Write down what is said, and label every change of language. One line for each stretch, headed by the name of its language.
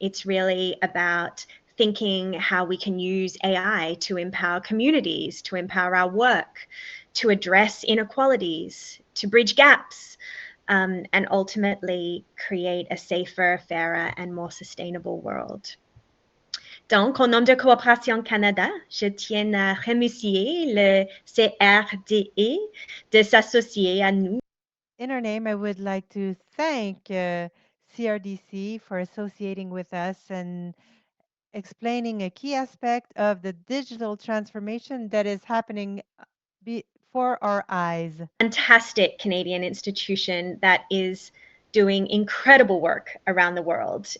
English: It's really about thinking how we can use AI to empower communities, to empower our work, to address inequalities, to bridge gaps, and ultimately create a safer, fairer, and more sustainable world.
French: Donc, au nom de Coopération Canada, je tiens à remercier le CRDE de s'associer à nous.
English: In our name, I would like to thank CRDC for associating with us and explaining a key aspect of the digital transformation that is happening for our eyes. Fantastic Canadian institution that is doing incredible work around the world.